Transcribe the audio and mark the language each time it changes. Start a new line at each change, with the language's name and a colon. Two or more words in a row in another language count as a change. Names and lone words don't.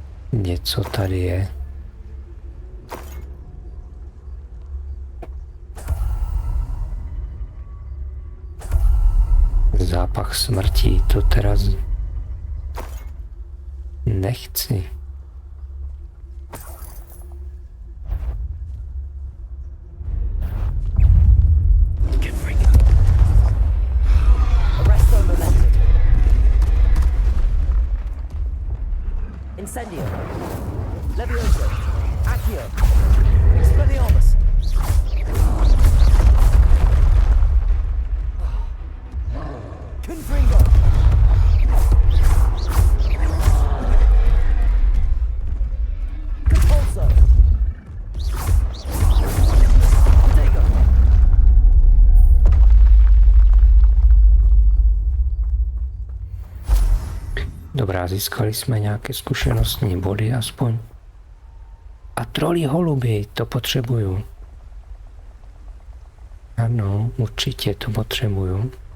Czech: Něco tady je. Zápach smrti, to teda nechci. Incendio. Levioso. Accio. Expelliarmus. Confringo. Compulso. Protego. Dobrá, získali jsme nějaké zkušenostní body aspoň. A trolí holuby, to potřebuju. Ano, určitě to potřebuju.